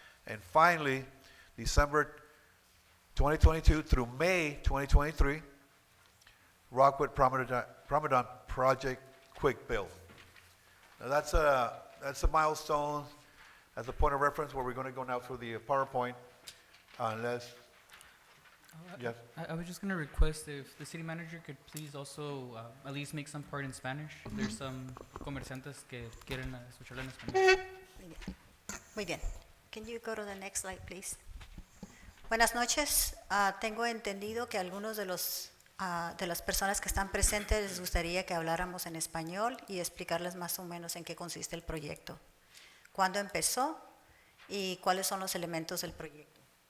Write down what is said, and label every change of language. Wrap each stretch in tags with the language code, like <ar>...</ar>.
<en>And finally, December 2022 through May 2023, Rockwood Promenade Project Quick Build. Now that's a milestone. As a point of reference, where we're going to go now through the PowerPoint, unless, yes. I was just going to request if the city manager could please also at least make some part in Spanish. There's some</en> <es>comerciantes que quieren escucharlo en español. Muy bien.</es> <en>Can you go to the next slide, please?</en> <es>Buenas noches. Tengo entendido que algunos de las personas que están presentes les gustaría que habláramos en español y explicarles más o menos en qué consiste el proyecto, cuándo empezó y cuáles son los elementos del proyecto.</es>